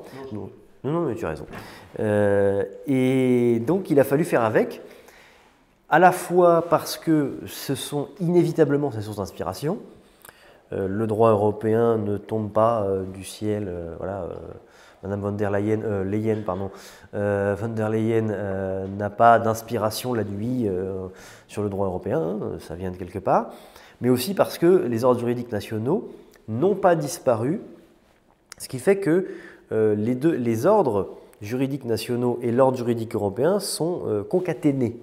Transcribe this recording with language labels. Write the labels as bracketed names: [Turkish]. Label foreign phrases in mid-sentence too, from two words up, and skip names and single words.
[French] Non, mais tu as raison. Et donc il a fallu faire avec, à la fois parce que ce sont inévitablement ces sources d'inspiration. Le droit européen ne tombe pas du ciel. Madame von der Leyen, von der Leyen n'a pas d'inspiration la nuit sur le droit européen, hein, ça vient de quelque part. Mais aussi parce que les ordres juridiques nationaux n'ont pas disparu, ce qui fait que les ordres juridiques nationaux et l'ordre juridique européen sont concaténés.